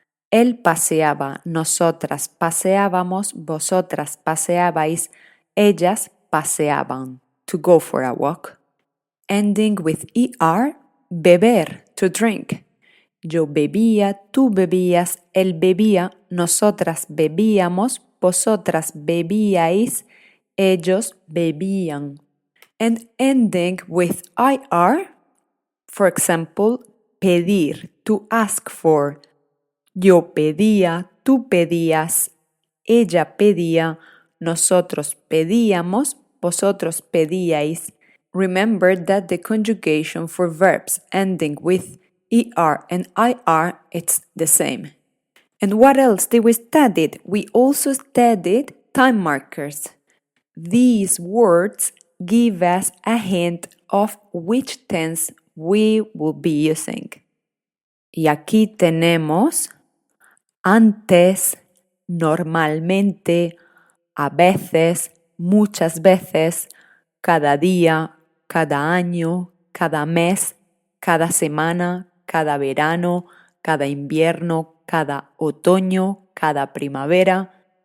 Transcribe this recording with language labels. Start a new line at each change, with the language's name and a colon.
Spanish: Él paseaba, nosotras paseábamos, vosotras paseabais, ellas paseaban.
English: To go for a walk. Ending with ER, beber, to drink.
Spanish: Yo bebía, tú bebías, él bebía, nosotras bebíamos, vosotras bebíais, ellos bebían.
English: And ending with IR, for example, pedir, to ask for.
Spanish: Yo pedía, tú pedías, ella pedía, nosotros pedíamos, vosotros pedíais.
English: Remember that the conjugation for verbs ending with ER and IR, it's the same. And what else did we study? We also studied time markers. These words give us a hint of which tense we will be using.
Spanish: Y aquí tenemos antes, normalmente, a veces, muchas veces, cada día, cada año, cada mes, cada semana, cada verano, cada invierno, cada otoño, cada primavera,